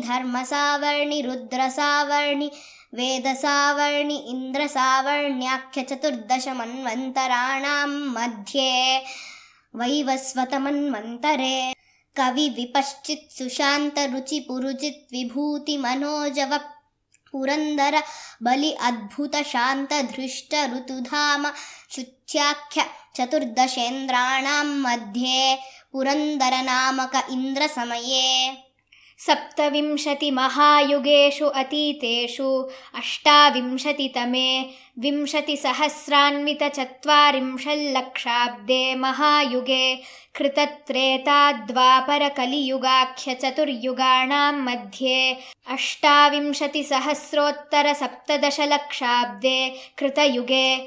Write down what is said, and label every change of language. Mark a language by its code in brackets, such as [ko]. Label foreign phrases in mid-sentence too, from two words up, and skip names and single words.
[sa] ಧರ್ಮ ಸಾವರ್ಣಿ ರುದ್ರ ಸಾವರ್ಣಿ ವೇದ ಸಾವರ್ಣಿ ಇಂದ್ರ ಸಾವರ್ಣ್ಯಾಖ್ಯ 14 ಮನ್ವಂತರಾಣಾಂ ಮಧ್ಯೆ ವೈವಸ್ವತ ಮನ್ವಂತರೆ ಕವಿ ವಿಪಶ್ಚಿತ್ ಸುಶಾಂತ ರುಚಿ ಪುರುಜಿತ್ ವಿಭೂತಿ ಮನೋಜವ ಪುರಂದರ ಬಲಿ ಅದ್ಭುತ ಶಾಂತ ಧೃಷ್ಟ ಋತುಧಾಮ ಶುಚ್ಯಾಖ್ಯ 14 ಮಧ್ಯೆ ಪುರಂದರ ನಾಮಕ ಇಂದ್ರ ಸಮಯೇ 27 महायुगेषु अतीतेषु 28तमे 20,000,040 लक्षाब्दे महायुगे कृतत्रेताद्वापरकलियुगाख्य चतुर्युगाणां मध्ये 28,000,017 लक्षाब्दे कृतयुगे